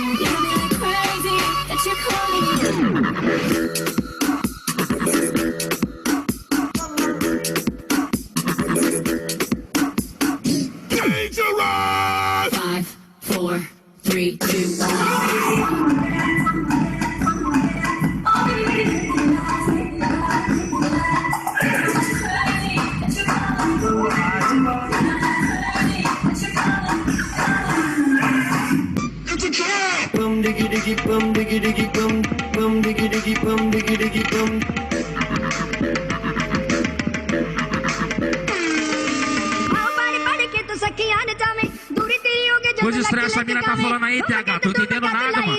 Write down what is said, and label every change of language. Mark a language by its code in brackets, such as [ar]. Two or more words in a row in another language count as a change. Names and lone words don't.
[en] You got me like crazy that you're calling. Dangerous! 5, 4, 3, 2, 1. Bum diggy diggy bum diggy diggy bum bum diggy diggy bum diggy diggy bum. [pt] Hoje os três família tá falando aí, TH, tô entendendo nada, mano.